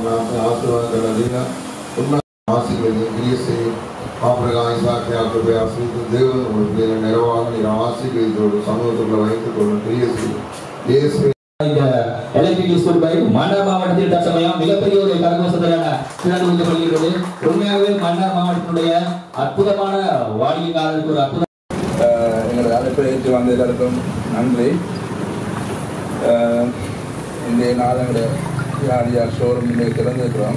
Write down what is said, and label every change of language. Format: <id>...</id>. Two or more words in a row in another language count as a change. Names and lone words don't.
<en>नाम आशीर्वाद करा आशीर्वाद प्रिय से आपका साथ आपको आशीर्वाद देवन और निर्वाह आशीर्वाद समूह वैसे प्रिय से ये electric school bike</en> <ta>மன்னார் மாவட்டத்தில் தற்சமயம் மிகப்பெரிய ஒரு கரகோஷத்திலான திறந்து வைக்கப்படுகிறது. உண்மையாகவே மன்னார் மாவட்டத்தினுடைய அற்புதமான வாடிக்கையாளருக்கு ஒரு அற்புதம். எங்களை அழைப்பை ஏற்று வந்த எல்லாருக்கும் நன்றி. இன்றைய நாள் எங்களுடைய ஷோரூம் இன்றைக்கு திறந்துருக்கிறோம்.</ta>